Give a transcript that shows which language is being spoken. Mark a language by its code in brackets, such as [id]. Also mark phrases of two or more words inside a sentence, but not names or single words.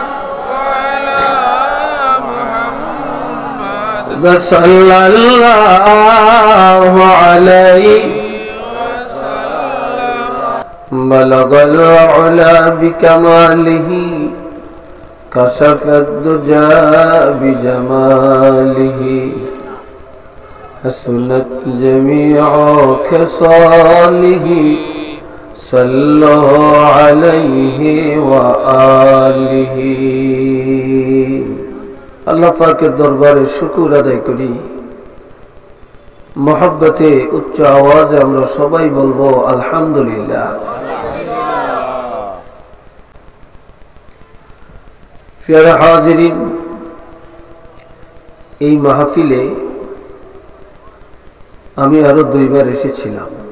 [ar] صلی اللہ علیہ بلغ العلا بکمالہ کشف الدجى بجمالہ حسنت جمیع خصالہ صلوا علیہ وآلہ [bn] আল্লাহ পাকের দরবারে শুকর আদায় করি মহব্বতে উচ্চ আওয়াজে আমরা সবাই বলবো আলহামদুলিল্লাহ। প্রিয় হাজিরিন, এই মাহফিলে আমি আরো 2 বার এসেছিলাম।